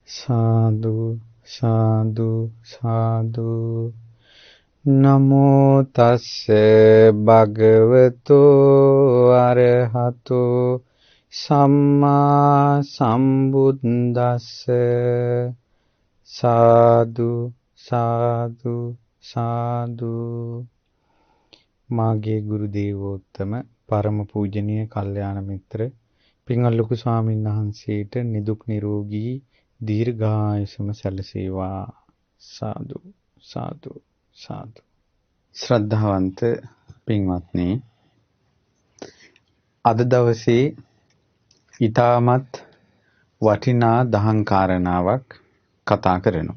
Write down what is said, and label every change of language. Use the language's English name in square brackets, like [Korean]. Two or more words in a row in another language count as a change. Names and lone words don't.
[Pali] සාදු සාදු සාදු නමෝ තස්ස භගවතු අරහතෝ සම්මා සම්බුද්දස්ස [Sinhala] සාදු සාදු සාදු මාගේ ගුරු දේවෝත්තම පරම පූජනීය කල්යාණ මිත්‍ර පින්වත් ලොකු ස්වාමීන් වහන්සේට නිදුක් නිරෝගී දීර්ඝායුෂම සැලසේවා. සාදු සාදු සාදු. ශ්‍රද්ධාවන්ත පින්වත්නි, අද දවසේ ඊටමත් වටිනා දහම් කාරණාවක් කතා කරනවා.